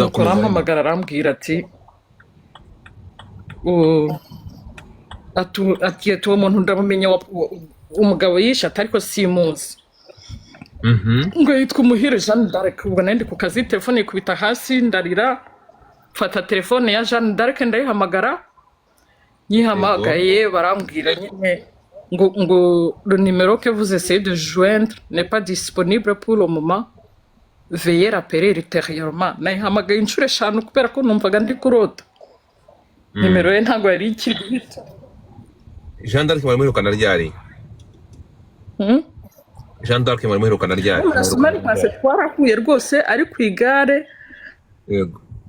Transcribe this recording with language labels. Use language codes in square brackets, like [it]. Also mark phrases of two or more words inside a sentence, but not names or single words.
[rw] arampamagara arambwira ati uwo muntu ndamumenya umugabo yishe ariko simuzi ngo yitwa Umuhire Jeanne d'Arc ubwo nari ndi ku kazi telefone ikubita hasi ndarira mfata telefone ya Jeanne d'Arc ndayihamagara nyihamagaye barambwira nyine [fr] le numéro que vous essayez de joindre n'est pas disponible pour le moment. Veuillez rappeler ultérieurement. [rw] Nayihamagaye inshuro 5 kubera ko numvaga ndi kurota. Nimero ye ntabwo yari ikiri guhita. Jean d'Arc mwari muherukana ryari? Jean d'Arc mwari muherukana ryari? Murasomari pase twarahuye rwose ari ku igare. Yego.